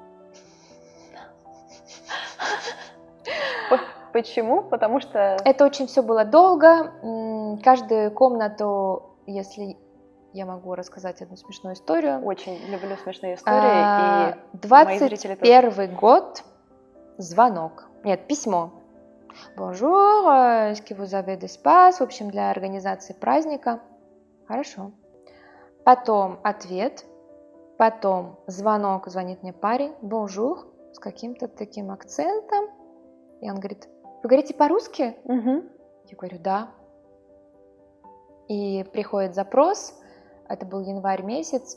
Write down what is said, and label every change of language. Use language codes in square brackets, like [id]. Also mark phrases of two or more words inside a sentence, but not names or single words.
[ru] Почему? Потому что... Это очень все было долго. Каждую комнату, если я могу рассказать одну смешную историю. Очень люблю смешные истории. И 21 год, звонок. Нет, письмо. [fr] Bonjour, est-ce que vous avez d'espace? [ru] В общем, для организации праздника. Хорошо. Потом ответ. Потом звонок, звонит мне парень. Bonjour, с каким-то таким акцентом. И он говорит, вы говорите по-русски? Я говорю, да. И приходит запрос, это был январь месяц.